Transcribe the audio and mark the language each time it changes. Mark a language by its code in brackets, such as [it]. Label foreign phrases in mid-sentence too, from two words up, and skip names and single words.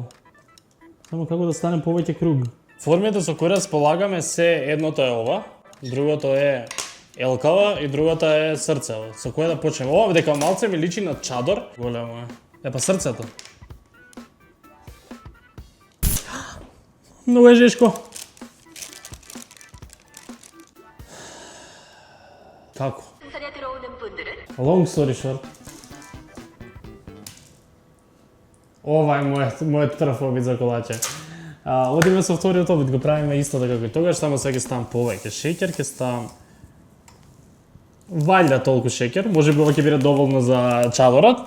[mk] Само како да стане повеќе круг. Формите со кои располагаме се едното е ова, другото е елкава и другото е срцево. Со кое да почнеме? Ова дека малце ми личи на чадор. Големо е. Па срцето. Многу е жешко. Како? [en] Long story short. [mk] Ова е мојот прв обид за колаче. Одиме со вториот обид, го правиме исто така како и тогаш, само сега ќе ставам повеќе шекер, ќе ставам валјда толку шекер, може би ова ќе биде доволно за чадорот.